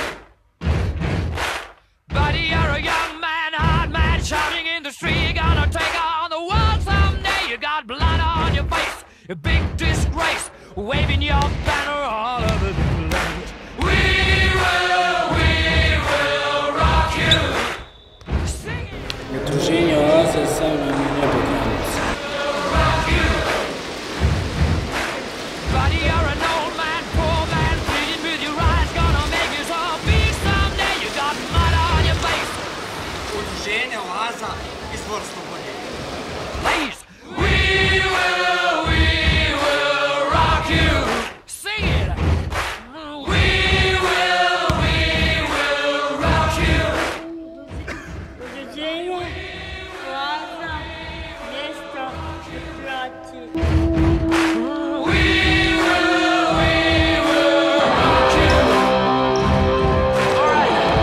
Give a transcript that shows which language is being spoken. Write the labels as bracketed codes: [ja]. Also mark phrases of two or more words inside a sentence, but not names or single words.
[en] Buddy, you're a young man, hard man, shouting in the street. You're gonna take on the world someday. You got blood on your face, a big disgrace, waving your banner all over the place. We will rock you. Sing it. [hr] Udruženje Oaza sa mnom je nepoznanica. [en] Rock you. Buddy, you're an old man, poor man, pleading with your eyes, gonna make you some peace someday. You got mud on your face. [hr] Udruženje Oaza izvor slobode. [en] Please, we will rock you. Sing it. We will rock you. [hr] Udruženje Oaza nešto protiv. [en] We will rock you. All right.